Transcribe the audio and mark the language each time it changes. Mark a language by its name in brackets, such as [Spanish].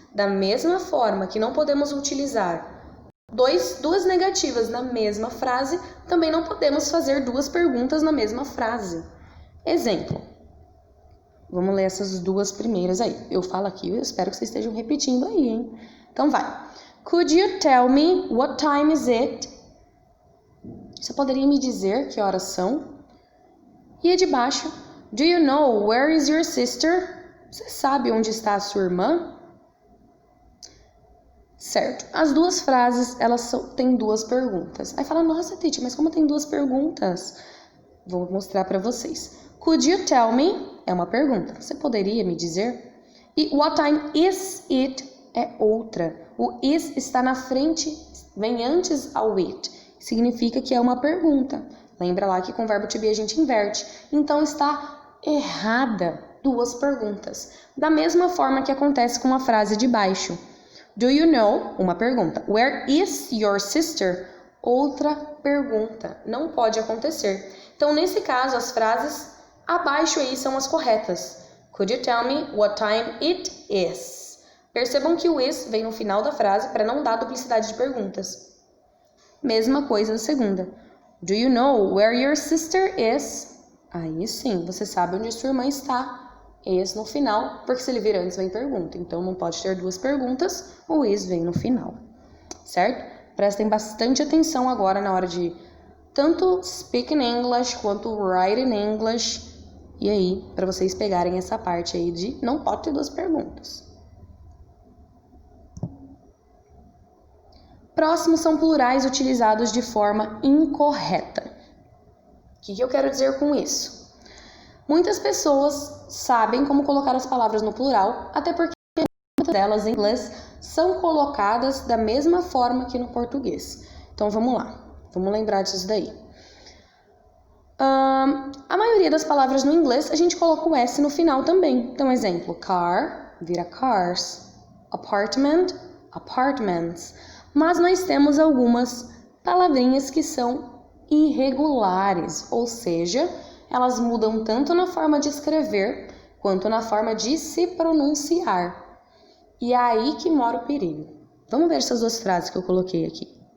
[Portuguese] Da mesma forma que não podemos utilizar duas negativas na mesma frase, também não podemos fazer duas perguntas na mesma frase. Exemplo. Vamos ler essas duas primeiras aí. Eu falo aqui, eu espero que vocês estejam repetindo aí, hein? Então vai. [English] Could you tell me what time is it? [Portuguese] Você poderia me dizer que horas são? E a de baixo. [English] Do you know where is your sister? [Portuguese] Você sabe onde está a sua irmã? Certo. As duas frases, elas têm duas perguntas. Aí fala, nossa, Titi, mas como tem duas perguntas? Vou mostrar para vocês. [English] Could you tell me? [Portuguese] É uma pergunta. Você poderia me dizer? E [English] what time is it? [Portuguese] É outra. O is está na frente, vem antes ao it. Significa que é uma pergunta. Lembra lá que com o verbo to be a gente inverte. Então está errada duas perguntas. Da mesma forma que acontece com a frase de baixo. [English] Do you know? [Portuguese] Uma pergunta. [English] Where is your sister? [Portuguese] Outra pergunta. Não pode acontecer. Então, nesse caso, as frases abaixo aí são as corretas. [English] Could you tell me what time it is? [Portuguese] Percebam que o is vem no final da frase para não dar duplicidade de perguntas. Mesma coisa na segunda. [English] Do you know where your sister is? [Portuguese] Aí sim, você sabe onde sua irmã está. Is no final, porque se ele vir antes vem pergunta. Então não pode ter duas perguntas, o is vem no final. Certo? Prestem bastante atenção agora na hora de tanto [English] speak in English [Portuguese] quanto [English] write in English. [Portuguese] E aí, para vocês pegarem essa parte aí de não pode ter duas perguntas. Próximos são plurais utilizados de forma incorreta. O que eu quero dizer com isso? Muitas pessoas sabem como colocar as palavras no plural, até porque muitas delas em inglês são colocadas da mesma forma que no português. Então vamos lá, vamos lembrar disso daí. A maioria das palavras no inglês a gente coloca o S no final também. Então, exemplo, car vira cars, apartment, apartments. Mas nós temos algumas palavrinhas que são irregulares, ou seja, elas mudam tanto na forma de escrever quanto na forma de se pronunciar. E é aí que mora o perigo. Vamos ver essas duas frases que eu coloquei aqui.